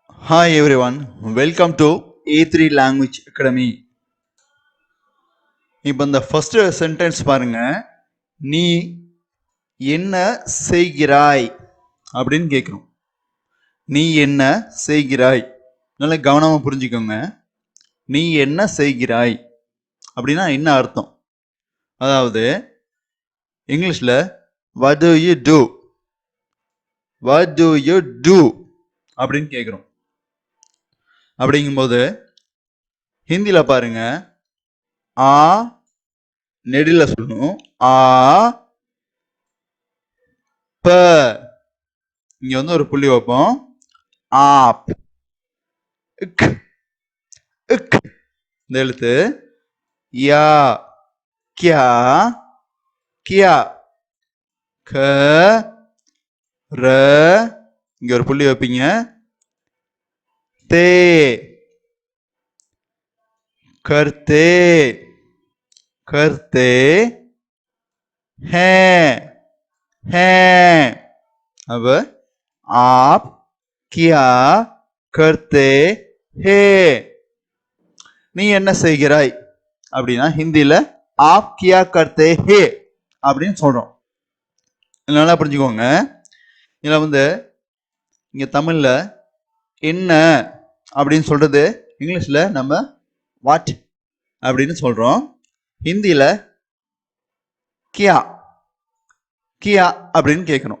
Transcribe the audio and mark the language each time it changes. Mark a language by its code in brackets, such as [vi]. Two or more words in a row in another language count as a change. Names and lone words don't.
[en] Hi everyone, welcome to A3 Language Academy. [ta] இப்போ இந்த ஃபர்ஸ்ட் சென்டென்ஸ் பாருங்க. நீ என்ன செய்கிறாய் அப்படின்னு கேட்குறோம். நீ என்ன செய்கிறாய்? நல்லா கவனமா புரிஞ்சுக்கோங்க. நீ என்ன செய்கிறாய் அப்படின்னா என்ன அர்த்தம்? அதாவது இங்கிலீஷ்ல [en] what do you do? What do you do? [ta] அப்படின்னு கேட்குறோம். அப்படிங்கும்போது ஹிந்தியில பாருங்க, ஆ நெடில சொல்லணும். ஆ ப இங்க வந்து ஒரு புள்ளி வைப்போம். ஆப் இந்த எழுத்து யா கியா கியா க ர இங்க ஒரு புள்ளி வைப்பீங்க. [hi] ते करते करते हैं हैं। अब आप क्या करते हैं? [ta] நீ என்ன செய்கிறாய் அப்படின்னா ஹிந்தியில [hi] आप क्या करते हैं [ta] அப்படின்னு சொல்றோம். நல்லா புரிஞ்சுக்கோங்க. இதுல வந்து இங்க தமிழ்ல என்ன அப்படின்னு சொல்றது இங்கிலீஷ்ல நம்ம வாட் அப்படின்னு சொல்றோம். ஹிந்தியில [hi] क्या क्या [ta] அப்படின்னு கேட்கணும்.